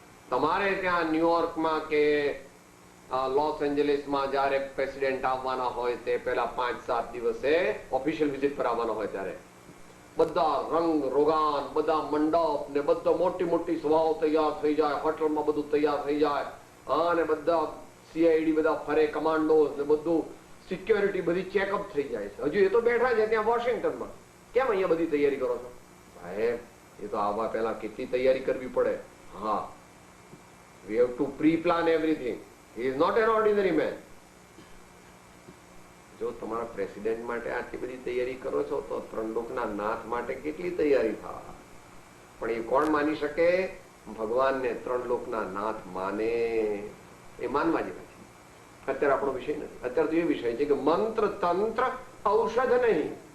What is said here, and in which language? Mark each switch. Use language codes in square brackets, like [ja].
[gu] તમારે ત્યાં ન્યુયોર્કમાં કે લોસ એન્જલિસમાં જ્યારે પ્રેસિડેન્ટ આવવાના હોય તે પહેલા 5-7 દિવસે ઓફિશિયલ વિઝિટ પર આવવાના હોય ત્યારે બધા રંગ રોગાન, બધા મંડપ ને બધા મોટી મોટી સભાઓ તૈયાર થઈ જાય, હોટલમાં બધું તૈયાર થઈ જાય, અને બધા સીઆઈડી બધા ફરે, કમાન્ડોઝ ને બધું સિક્યોરિટી બધી ચેકઅપ થઈ જાય છે. હજુ એ તો બેઠા છે ત્યાં વોશિંગ્ટનમાં. કેમ અહીંયા બધી તૈયારી કરો છો? સાહેબ, એ તો આવવા પહેલા કેટલી તૈયારી કરવી પડે. હા, [en] we have to pre-plan everything. He is not an ordinary man. [gu] જો તમારા પ્રેસિડેન્ટ માટે આટલી બધી તૈયારી કરો છો તો ત્રણલોકના નાથ માટે કેટલી તૈયારી થાય? પણ એ કોણ માની શકે? ભગવાનને ત્રણલોકના નાથ માને એ માનવા જેવા છે. અત્યારે આપણો વિષય નથી. અત્યારે તો એ વિષય છે કે મંત્ર તંત્ર ઔષધ નહીં.